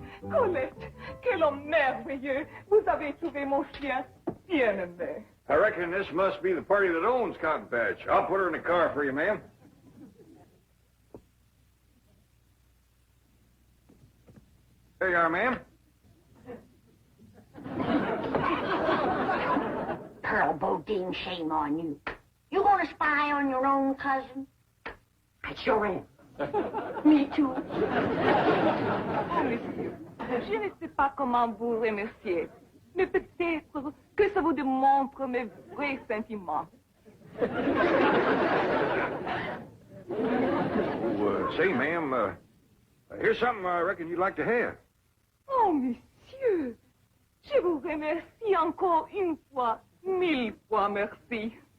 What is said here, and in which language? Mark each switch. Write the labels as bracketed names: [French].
[French] Colette, quel homme merveilleux. Vous avez trouvé mon chien bien aimé. [English] I reckon this must be the party that owns Cotton Patch. I'll put her in the car for you, ma'am. There you are, ma'am. Pearl Bodine, shame on you. You gonna spy on your own cousin? I sure am. Me too. [French] Oh, monsieur, je ne sais pas comment vous remercier, mais peut-être que ça vous démontre mes vrais sentiments. [English] Say, ma'am, here's something I reckon you'd like to have. [French] Oh, monsieur, je vous remercie encore une fois, 1000 fois merci.